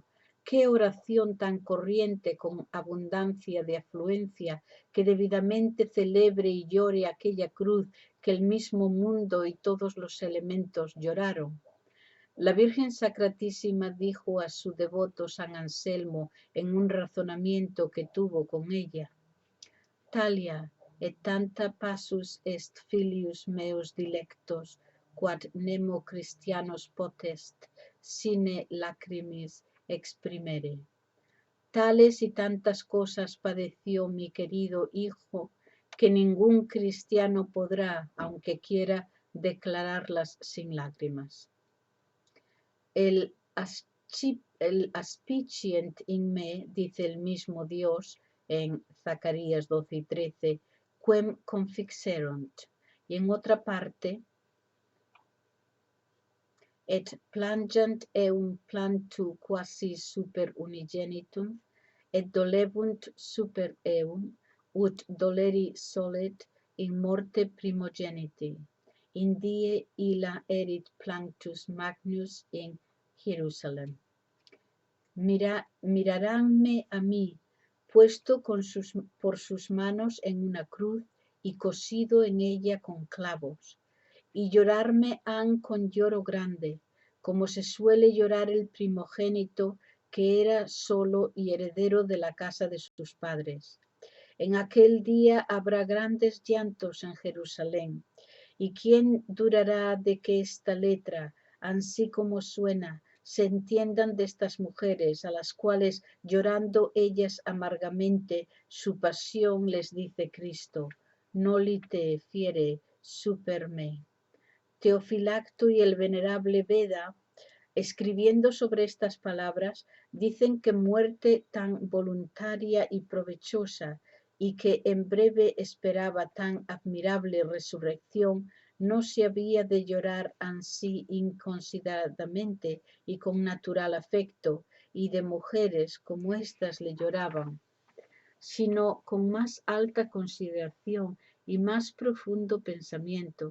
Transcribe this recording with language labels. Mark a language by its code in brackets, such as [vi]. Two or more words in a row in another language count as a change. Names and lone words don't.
[es] ¿Qué oración tan corriente con abundancia de afluencia, que debidamente celebre y llore aquella cruz que el mismo mundo y todos los elementos lloraron? La Virgen Sacratísima dijo a su devoto San Anselmo en un razonamiento que tuvo con ella: [la] Talia, et tanta passus est filius meus dilectos, quod nemo Christianos potest, sine lacrimis exprimere. [es] Tales y tantas cosas padeció mi querido hijo, que ningún cristiano podrá, aunque quiera, declararlas sin lágrimas. [la] El aspicient in me, [es] dice el mismo Dios en Zacarías 12 y 13, [la] quem confixerunt. [es] Y en otra parte, [la] et plangent eum plantu quasi super unigenitum, et dolebunt super eum, ut doleri solet in morte primogeniti. In die illa erit planctus magnus in Jerusalem. [es] Miraránme a mí, puesto por sus manos en una cruz y cosido en ella con clavos, y llorarme han con lloro grande, como se suele llorar el primogénito que era solo y heredero de la casa de sus padres. En aquel día habrá grandes llantos en Jerusalén. ¿Y quién durará de que esta letra, así como suena, se entiendan de estas mujeres, a las cuales, llorando ellas amargamente, su pasión les dice Cristo: [la] Nolite fiere super me? [es] Teofilacto y el venerable Beda, escribiendo sobre estas palabras, dicen que muerte tan voluntaria y provechosa, y que en breve esperaba tan admirable resurrección, no se había de llorar ansí inconsideradamente y con natural afecto, y de mujeres como éstas le lloraban, sino con más alta consideración y más profundo pensamiento.